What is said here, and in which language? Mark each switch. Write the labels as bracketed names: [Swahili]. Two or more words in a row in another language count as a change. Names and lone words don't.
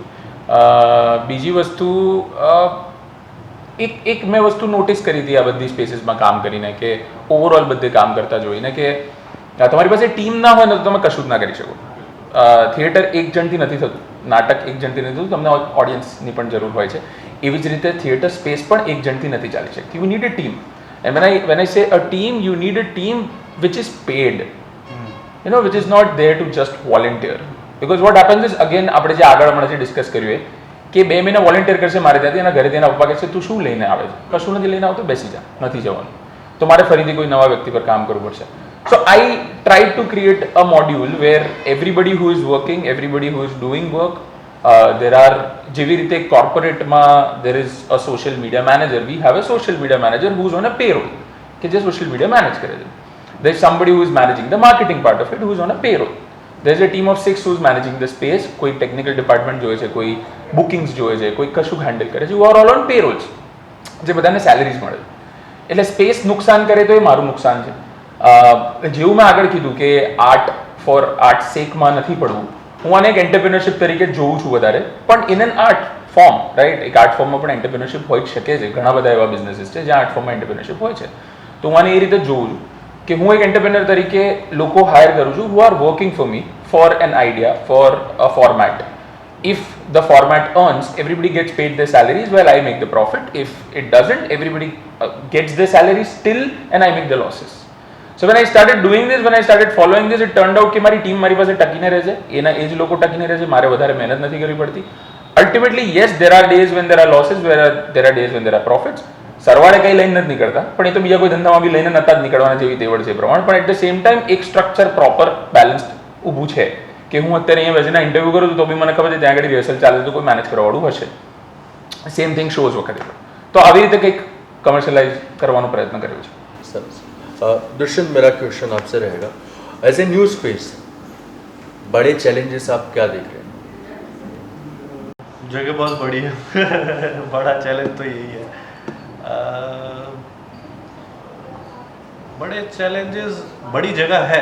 [Gujarati] બીજી વસ્તુ, એક મેં વસ્તુ નોટિસ કરી હતી આ બધી સ્પેસીસમાં કામ કરીને, કે ઓવરઓલ બધે કામ કરતા જોઈને કે તમારી પાસે ટીમ ના હોય ને તો તમે કશું જ ના કરી શકો. થિયેટર એક જણથી નથી થતું, નાટક એક જણથી નથી થતું, તમને ઓડિયન્સની પણ જરૂર હોય છે. એવી જ રીતે થિયેટર સ્પેસ પણ એક જણથી નથી ચાલી શકતી. [English] you need a team. And when I say a team, you need a team which is paid, which is not there to just volunteer. Because what happens is, again, [Gujarati] આપણે જે આગળ હમણાં જે ડિસ્કસ કર્યું એ કે 2 મહિના વોલેન્ટિયર કરશે મારે ત્યાંથી, એના ઘરેથી એના પપ્પા કહેશે તું શું લઈને આવે છે, કશું નથી લઈને આવતો, બેસી જા, નથી જવાનું, તો મારે ફરીથી કોઈ નવા વ્યક્તિ પર કામ કરવું પડશે. [English] So I tried to create a module where everybody who is working, everybody who is doing work, there are, [Gujarati] જેવી રીતે કોર્પોરેટમાં [English] there is a social media manager, we have a social media manager who is on a payroll, [Gujarati] કે જે [English] social media [Gujarati] મેનેજ કરે છે. [English] there is somebody who is managing the marketing part of it, who is on a payroll. there is a team of 6 who is managing the space, [Gujarati] કોઈ [English] technical department [Gujarati] જોવે છે, કોઈ બુકિંગ્સ જોવે છે, કોઈ કશું હેન્ડલ કરે છે, [English] who are all on payrolls, [Gujarati] જે બધાને સેલેરીઝ મળે છે. એટલે સ્પેસ નુકસાન કરે તો એ મારું નુકસાન છે. જેવું મેં આગળ કીધું કે [English] art for art sake [Gujarati] નથી પડવું, હું આને એક એન્ટરપ્રિનરશિપ તરીકે જોઉં છું વધારે, પણ [English] in an art form, right? [Gujarati] એક [English] art form [Gujarati] પણ એન્ટરપ્રિનરશિપ હોઈ જ શકે છે. ઘણા બધા એવા બિઝનેસીસ છે જ્યાં [English] art form [Gujarati] એન્ટરપ્રિનરશિપ હોય છે. તો હું આને એ રીતે જોઉં છું કે હું એક એન્ટરપ્રિનર તરીકે લોકો હાયર કરું છું [English] who are working for me for an idea, for a format. If the format earns, everybody gets paid their salaries while I make the profit. If it doesn't, everybody gets their salaries still and I make the losses. So when I started doing this, when I started following this, it turned out [Gujarati] કે મારી ટીમ મારી પાસે ટકીને રહે છે, એના એ જ લોકો ટકીને રહે છે, મારે વધારે મહેનત નથી કરવી પડતી. [English] Ultimately, yes, there are days when there are losses, there are days when there are profits. [Gujarati] સરવાળે કંઈ લઈને નથી નીકળતા, પણ એ તો બીજા કોઈ ધંધામાં બી લઈને નતા જ નીકળવાના જેવી તેવડ છે પ્રમાણે. પણ [English] at the same time [Gujarati] એક [English] structure proper balanced [Gujarati] ઊભું છે કે હું અત્યારે અહીંયા બેસીને ઇન્ટરવ્યૂ કરું તો બી મને ખબર છે ત્યાં આગળ રિહર્સલ ચાલે તો કોઈ મેનેજ કરવાવાળું હશે. [English] same thing shows [Gujarati] વખતે. તો આવી રીતે કંઈક કમર્શિયલાઇઝ કરવાનો પ્રયત્ન કર્યો છે. સરસ. [Hindi] दुष्यंत, मेरा क्वेश्चन आपसे रहेगा, [English] as a new space [Hindi] बड़े चैलेंजेस आप क्या देख रहे हैं? जगह बहुत बड़ी है बड़ा चैलेंज तो यही है. बड़े चैलेंजेस, बड़ी जगह है.